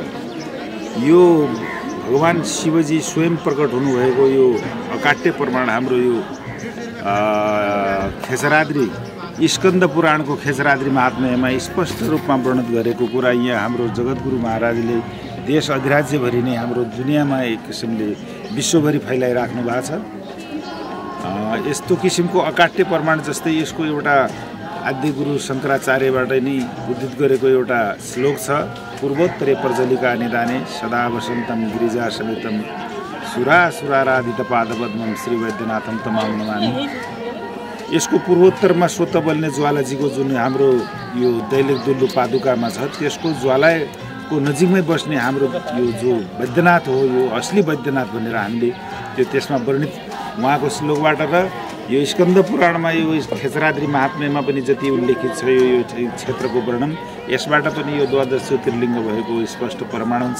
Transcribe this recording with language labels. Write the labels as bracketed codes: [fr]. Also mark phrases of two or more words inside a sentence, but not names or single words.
[ne] यो भगवान शिवजी स्वयं प्रकट हुनुभएको यो अकाट्य प्रमाण हाम्रो यो खेचराद्री स्कन्द पुराणको खेचराद्री महात्म्यमा स्पष्ट रूपमा वर्णित गरेको कुरा यहाँ हाम्रो जगद्गुरु महाराजले देश अधिराज्यभरि नै हाम्रो दुनियाँमा एक किसिमले विश्वभरि फैलाइराख्नु भएको छ। यस्तो किसिमको अकाट्य प्रमाण जस्तै यसको एउटा आद्य गुरु शङ्कराचार्यबाट नै उद्धृत गरेको एउटा श्लोक छ, [sa] पूर्वोत्तरे प्रज्वलिका निदाने सदा वसन्तम गिरिजा समेतम सुरासुराराधित पादपद्मम श्री वैद्यनाथम तमाम नमामि। [ne] यसको पूर्वोत्तरमा स्वत बल्ने ज्वालाजीको जुन हाम्रो यो दैलेख दुल्लु पादुकामा छ त्यसको ज्वालाको नजिकमै बस्ने हाम्रो यो जो वैद्यनाथ हो, यो असली वैद्यनाथ भनेर हामीले त्यो त्यसमा वर्णित उहाँको श्लोकबाट र यो स्कन्द पुराणमा यो खेचराद्री महात्म्यमा पनि जति उल्लेखित छ यो क्षेत्रको वर्णन, यसबाट पनि यो द्वादश ज्योतिर्लिङ्ग भएको स्पष्ट प्रमाण हुन्छ।